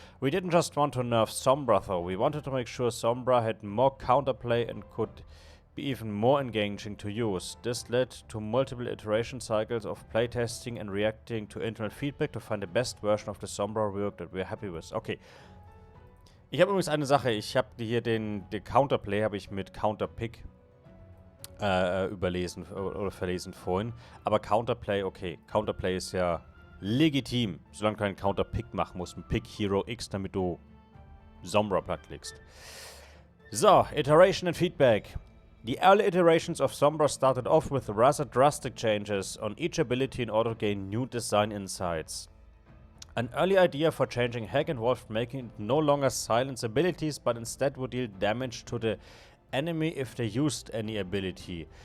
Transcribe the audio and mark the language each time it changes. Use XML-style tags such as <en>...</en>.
<en>We didn't just want to nerf Sombra though, we wanted to make sure Sombra had more counterplay and could be even more engaging to use. This led to multiple iteration cycles of playtesting and reacting to internal feedback to find the best version of the Sombra rework that we're happy with. Okay.</en> <de>Ich habe übrigens eine Sache, ich habe hier den Counterplay habe ich mit Counterpick überlesen oder verlesen vorhin. Aber Counterplay, okay, Counterplay ist ja legitim, solange du keinen Counterpick machen musst, ein Pick Hero X, damit du Sombra plattlegst.</de> <en>So, Iteration and Feedback. The early iterations of Sombra started off with rather drastic changes on each ability in order to gain new design insights. An early idea for changing Hack involved making it no longer silence abilities, but instead would deal damage to the enemy if they used any ability.</en>